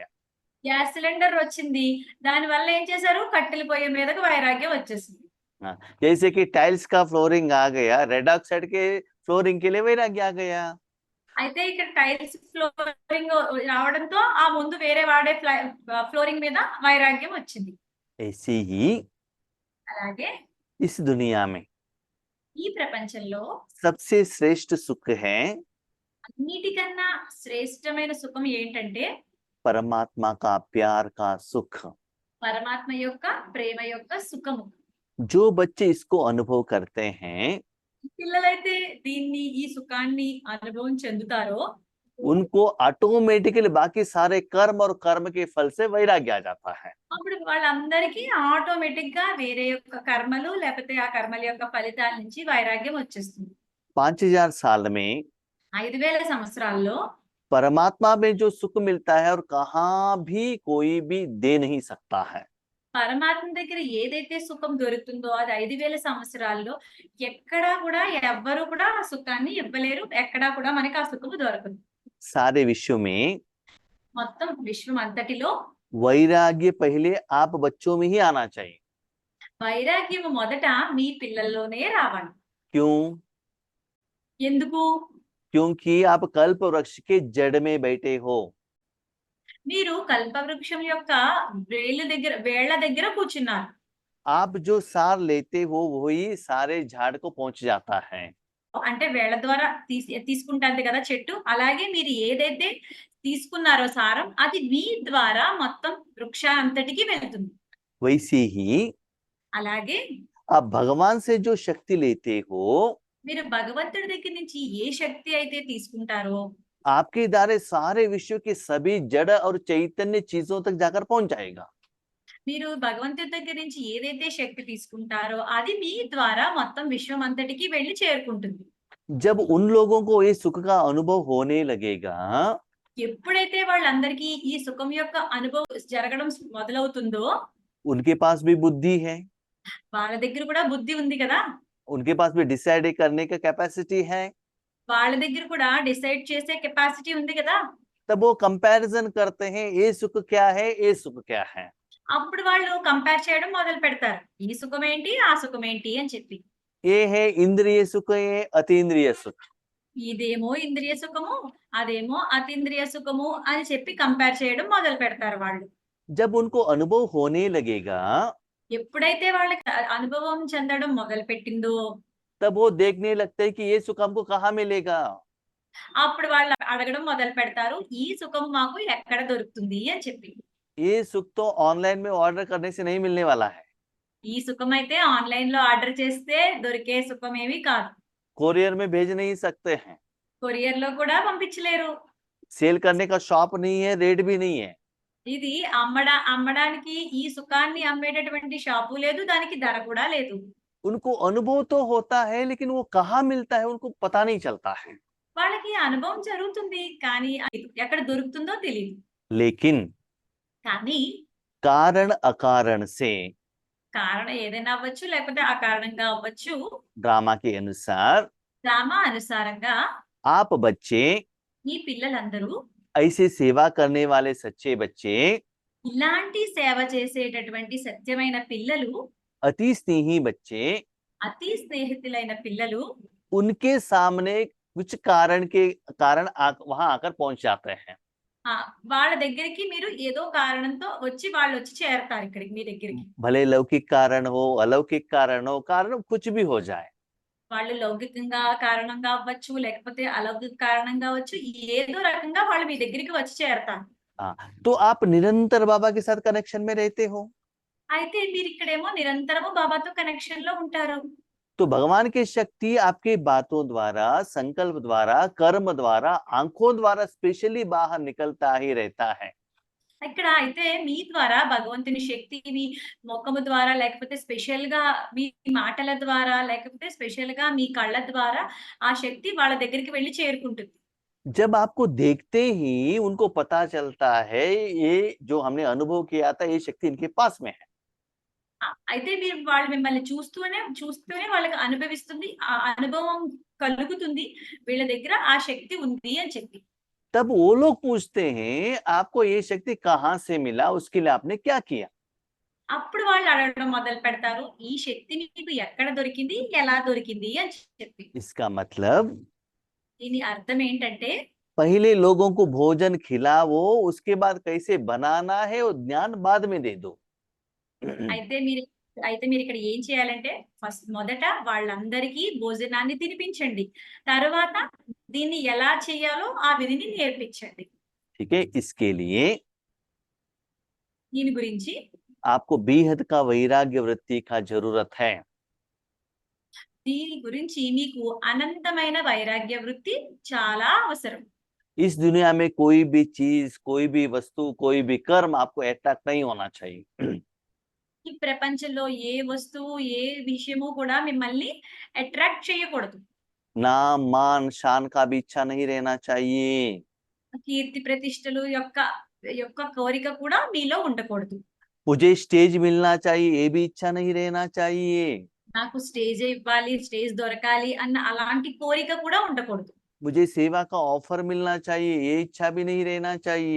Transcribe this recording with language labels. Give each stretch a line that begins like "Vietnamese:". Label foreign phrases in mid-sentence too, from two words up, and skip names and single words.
English: gas cylinder
Telugu: వచ్చింది, దాని వల్ల ఏం చేశారు? కట్టెల పొయ్యి మీదకి వైరాగ్యం వచ్చేసింది.
Hindi: जैसे कि टाइल्स का फ्लोरिंग आ गया,
English: red oxide
Hindi: के फ्लोरिंग के लिए वैराग्य आ गया।
Telugu: అయితే ఇక్కడ
English: tiles flooring
Telugu: రావడంతో ఆ ముందు వేరే వాడే ఫ్లోరింగ్ మీద వైరాగ్యం వచ్చింది.
Hindi: ऐसे ही
Telugu: అలాగే
Hindi: इस दुनिया में
Telugu: ఈ ప్రపంచంలో
Hindi: सबसे श्रेष्ठ सुख है
Telugu: అన్నిటికన్నా శ్రేష్టమైన సుఖం ఏంటంటే
Hindi: परमात्मा का प्यार का सुख।
Telugu: పరమాత్మ యొక్క ప్రేమ యొక్క సుఖము.
Hindi: जो बच्चे इसको अनुभव करते हैं
Telugu: పిల్లలైతే ఈ సుఖాన్ని అనుభవం చెందుతారో
Hindi: उनको ऑटोमेटिकली बाकी सारे कर्म और कर्म के फल से वैराग्य आ जाता है।
Telugu: అప్పుడు వాళ్ళందరికీ ఆటోమేటిక్ గా వేరే యొక్క కర్మలు లేకపోతే ఆ కర్మల యొక్క ఫలితాల నుంచి వైరాగ్యం వచ్చేస్తుంది.
Hindi: 5000 साल में
Telugu: 5000 సంవత్సరాల్లో
Hindi: परमात्मा में जो सुख मिलता है और कहाँ भी कोई भी दे नहीं सकता है।
Telugu: పరమాత్మ దగ్గర ఏదైతే సుఖం దొరుకుతుందో అది 5000 సంవత్సరాల్లో ఎక్కడా కూడా ఎవ్వరు కూడా ఆ సుఖాన్ని ఇవ్వలేరు. ఎక్కడా కూడా మనకి ఆ సుఖము దొరకదు.
Hindi: सारे विश्व में
Telugu: మొత్తం విశ్వం అంతటిలో
Hindi: वैराग्य पहले आप बच्चों में ही आना चाहिए।
Telugu: వైరాగ్యం మొదట మీ పిల్లల్లోనే రావాలి.
Hindi: क्यों?
Telugu: ఎందుకు?
Hindi: क्योंकि आप कल्प वृक्ष के जड़ में बैठे हो।
Telugu: మీరు కల్పవృక్షం యొక్క వేళ్ల దగ్గర కూర్చున్నారు.
Hindi: आप जो सार लेते हो वही सारे झाड़ को पहुंच जाता है।
Telugu: అంటే వేళ్ల ద్వారా తీసుకుంటుంది కదా చెట్టు. అలాగే మీరు ఏదైతే తీసుకున్నారో సారం అది మీ ద్వారా మొత్తం వృక్షాంతటికి వెళ్తుంది.
Hindi: वैसे ही
Telugu: అలాగే
Hindi: आप भगवान से जो शक्ति लेते हो
Telugu: మీరు భగవంతుడి దగ్గర నుంచి ఏ శక్తి అయితే తీసుకుంటారో
Hindi: आपके द्वारा सारे विश्व के सभी जड़ और चैतन्य चीजों तक जाकर पहुंच जाएगा।
Telugu: మీరు భగవంతుడి దగ్గర నుంచి ఏదైతే శక్తి తీసుకుంటారో అది మీ ద్వారా మొత్తం విశ్వం అంతటికి వెళ్లి చేరుకుంటుంది.
Hindi: जब उन लोगों को ये सुख का अनुभव होने लगेगा
Telugu: ఎప్పుడైతే వాళ్ళందరికీ ఈ సుఖం యొక్క అనుభవం జరగడం మొదలవుతుందో
Hindi: उनके पास भी बुद्धि है,
Telugu: వాళ్ళ దగ్గర కూడా బుద్ధి ఉంది కదా.
Hindi: उनके पास भी डिसाइड करने का कैपेसिटी है।
Telugu: వాళ్ళ దగ్గర కూడా డిసైడ్ చేసే కెపాసిటీ ఉంది కదా.
Hindi: तब वो कंपैरिजन करते हैं, ये सुख क्या है, ये सुख क्या है।
Telugu: అప్పుడు వాళ్ళు కంపేర్ చేయడం మొదలు పెడతారు. ఈ సుఖం ఏంటి ఆ సుఖం ఏంటి అని చెప్పి.
Hindi: ये है इंद्रिय सुख, ये अतीन्द्रिय सुख।
Telugu: ఇదేమో ఇంద్రియ సుఖము అదేమో అతీంద్రియ సుఖము అని చెప్పి కంపేర్ చేయడం మొదలు పెడతారు వాళ్ళు.
Hindi: जब उनको अनुभव होने लगेगा
Telugu: ఎప్పుడైతే వాళ్ళకి అనుభవం చెందడం మొదలు పెట్టిందో
Hindi: तब वो देखने लगते हैं कि ये सुख हमको कहाँ मिलेगा।
Telugu: అప్పుడు వాళ్ళు అడగడం మొదలు పెడతారు ఈ సుఖం మాకు ఎక్కడ దొరుకుతుంది అని చెప్పి.
Hindi: ये सुख तो ऑनलाइन में ऑर्डर करने से नहीं मिलने वाला है।
Telugu: ఈ సుఖం అయితే ఆన్లైన్ లో ఆర్డర్ చేస్తే దొరికే సుఖం ఏమీ కాదు.
Hindi: कोरियर में भेज नहीं सकते हैं।
Telugu: కొరియర్ లో కూడా పంపించలేరు.
Hindi: सेल करने का शॉप नहीं है, रेट भी नहीं है।
Telugu: ఇది అమ్మడానికి ఈ సుఖాన్ని అమ్మేటటువంటి షాపు లేదు, దానికి ధర కూడా లేదు.
Hindi: उनको अनुभव तो होता है लेकिन वो कहाँ मिलता है उनको पता नहीं चलता है।
Telugu: వాళ్ళకి అనుభవం జరుగుతుంది కానీ అది ఎక్కడ దొరుకుతుందో తెలియదు.
Hindi: लेकिन
Telugu: కానీ
Hindi: कारण अकारण से
Telugu: కారణం ఏదైనా అవ్వచ్చు లేకపోతే అకారణంగా అవ్వచ్చు.
Hindi: ड्रामा के अनुसार
Telugu: డ్రామా అనుసారంగా
Hindi: आप बच्चे,
Telugu: ఈ పిల్లలందరూ
Hindi: ऐसे सेवा करने वाले सच्चे बच्चे,
Telugu: ఇలాంటి సేవ చేసేటటువంటి సత్యమైన పిల్లలు,
Hindi: अति स्नेही बच्चे,
Telugu: అతి స్నేహితులైన పిల్లలు
Hindi: उनके सामने कुछ कारण वहां आकर पहुंच जाते हैं।
Telugu: వాళ్ళ దగ్గరికి మీరు ఏదో కారణంతో వాళ్ళు వచ్చి చేరతారు ఇక్కడికి మీ దగ్గరికి.
Hindi: भले लौकिक कारण हो, अलौकिक कारण हो, कारण कुछ भी हो जाए,
Telugu: వాళ్ళు లౌకికంగా కారణంగా అవ్వచ్చు లేకపోతే అలౌకిక కారణంగా అవ్వచ్చు, ఏదో రకంగా వాళ్ళు మీ దగ్గరికి వచ్చి చేరతారు.
Hindi: तो आप निरंतर बाबा के साथ कनेक्शन में रहते हो।
Telugu: అయితే మీరు इकड़ेमो నిరంతరము బాబాతో కనెక్షన్ లో ఉంటారు.
Hindi: तो भगवान की शक्ति आपके बातों द्वारा, संकल्प द्वारा, कर्म द्वारा, आंखों द्वारा स्पेशली बाहर निकलता ही रहता है।
Telugu: ఇక్కడ అయితే మీ ద్వారా భగవంతుని శక్తి మీ ముఖము ద్వారా లేకపోతే స్పెషల్ గా మీ మాటల ద్వారా లేకపోతే స్పెషల్ గా మీ కళ్ళ ద్వారా ఆ శక్తి వాళ్ళ దగ్గరికి వెళ్ళి చేరుకుంటుంది.
Hindi: जब आपको देखते ही उनको पता चलता है ये जो हमने अनुभव किया था ये शक्ति इनके पास में है।
Telugu: అయితే వాళ్ళు మిమ్మల్ని చూస్తూనే వాళ్ళకి అనుభవిస్తుంది, ఆ అనుభవం కలుగుతుంది వీళ్ళ దగ్గర ఆ శక్తి ఉంది అని చెప్పి.
Hindi: तब वो लोग पूछते हैं आपको ये शक्ति कहाँ से मिला, उसके लिए आपने क्या किया।
Telugu: అప్పుడు వాళ్ళు అడగడం మొదలు పెడతారు ఈ శక్తి మీకు ఎక్కడ దొరికింది ఎలా దొరికింది అని చెప్పి.
Hindi: इसका मतलब
Telugu: దీని అర్థం ఏంటంటే
Hindi: पहले लोगों को भोजन खिलाओ, उसके बाद कैसे बनाना है वो ज्ञान बाद में दे दो।
Telugu: అయితే మీరు ఇక్కడ ఏం చేయాలంటే మొదట వాళ్ళందరికీ భోజనాన్ని తినిపించండి, తర్వాత దీన్ని ఎలా చేయాలో ఆ విధిని నేర్పించండి.
Hindi: ठीक है, इसके लिए
Telugu: దీని గురించి
Hindi: आपको बेहद का वैराग्य वृत्ति का जरूरत है।
Telugu: దీని గురించి మీకు అనంతమైన వైరాగ్య వృత్తి చాలా అవసరం.
Hindi: इस दुनिया में कोई भी चीज, कोई भी वस्तु, कोई भी कर्म आपको अट्रैक्ट नहीं होना चाहिए।
Telugu: ఈ ప్రపంచంలో ఏ వస్తువు, ఏ విషయము కూడా మిమ్మల్ని అట్రాక్ట్ చేయకూడదు.
Hindi: नाम मान शान का भी इच्छा नहीं रहना चाहिए।
Telugu: కీర్తి ప్రతిష్టలు యొక్క కోరిక కూడా మీలో ఉండకూడదు.
Hindi: मुझे स्टेज मिलना चाहिए, ये भी इच्छा नहीं रहना चाहिए।
Telugu: నాకు స్టేజ్ ఇవ్వాలి, స్టేజ్ దొరకాలి అన్న అలాంటి కోరిక కూడా ఉండకూడదు.
Hindi: मुझे सेवा का ऑफर मिलना चाहिए, ये इच्छा भी नहीं रहना चाहिए।